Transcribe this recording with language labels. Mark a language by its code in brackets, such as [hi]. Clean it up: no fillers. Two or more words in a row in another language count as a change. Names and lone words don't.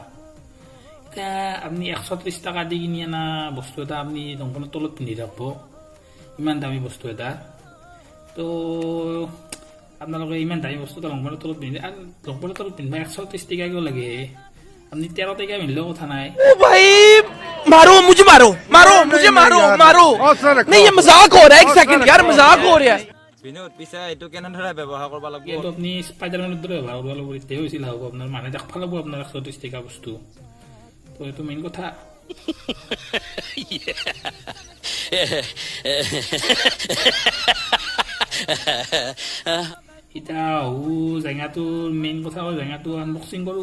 [as] এতিয়া আপুনি 130 টাকা দি কিনি আনা বস্তু এটা আপুনি লংপেণ্টৰ তলত পিন্ধি থাকব, ইমান দামী বস্তু এটা। তো আপোনালোকে ইমান দামী বস্তু এটা লংপেণ্টৰ তলত পিন্ধে, আৰু লংপেণ্টৰ তলত পিন্ধিব 130 টকা কিয় লাগে? আপুনি 13 টকা পিন্ধিলেও কথা নাই। [hi] मारो मुझे मारो नहीं, ये मजाक हो रहा है। एक सेकंड यार, मजाक हो रहा है। [as] বিনোদ, পিছে এইটো কেনেদৰে ব্যৱহাৰ কৰিব লাগিব? এইটো আপুনি স্পাইডাৰমেনৰ দৰে ব্যৱহাৰ কৰিব লাগিব, তেতিয়াহে হৈছিল হ'ব। আপোনাৰ মানুহে দেখা পাব আপোনাৰ 130 টকা বস্তু। তো এইটো মেইন কথা। এতিয়া জাইঙাটোৰ মেইন কথা হ'ল জাইঙাটো আনবক্সিং কৰোঁ।